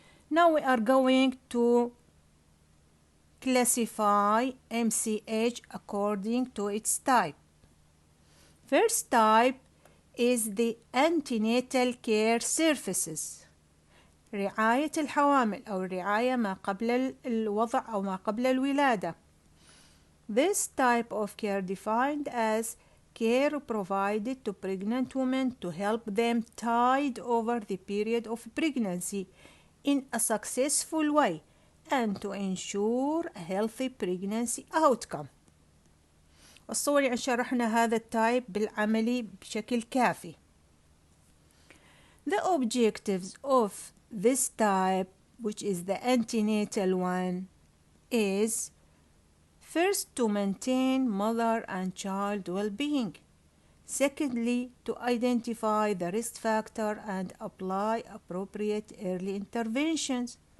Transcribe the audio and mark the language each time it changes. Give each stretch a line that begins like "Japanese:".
English: Now we are going to classify MCH according to its type. First type is the antenatal care services.
Arabic: رعاية الحوامل أو الرعاية ما قبل الوضع أو ما قبل الولادة.
English: This type of care defined as care provided to pregnant women to help them tide over the period of pregnancy in a successful way and to ensure a healthy pregnancy outcome.
Arabic: الصور يعني شرحنا هذا التايب بالعملي بشكل كافي.
English: The objectives of this type, which is the antenatal one, is first to maintain mother and child well-being. Secondly, to identify the risk factor and apply appropriate early interventions.